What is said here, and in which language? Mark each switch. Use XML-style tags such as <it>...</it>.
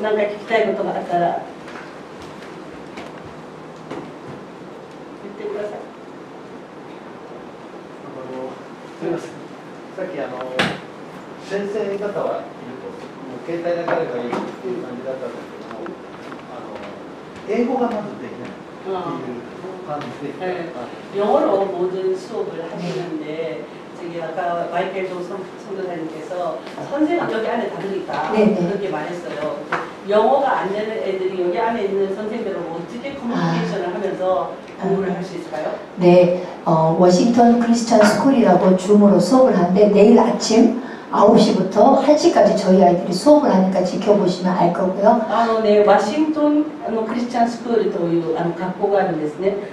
<ja>何か聞きたいことがあったら言ってください。すみません。さっき先生方はいると、もう携帯だけがいいっていう感じだったんですけども、英語がまずできないっていう感じで、</ja> <ko>영어로 모든 수업을 하시는데 저기 아까 마이켈 조 선교사님께서 선생님 여기 안에 다르니까 네, 네. 그렇게 말했어요. 영어가 안 되는 애들이 여기 안에 있는 선생님들하고 어떻게 커뮤니케이션을 하면서 공부를 할 수 있을까요? 네, 워싱턴 크리스천 스쿨이라고 줌으로 수업을 하는데 내일 아침 9시부터 1시까지 저희 아이들이 수업을 하니까 지켜보시면 알 거고요.</ko> <ja>ね、ワシントンクリスチャンスクールという学校があるんですね。</ja>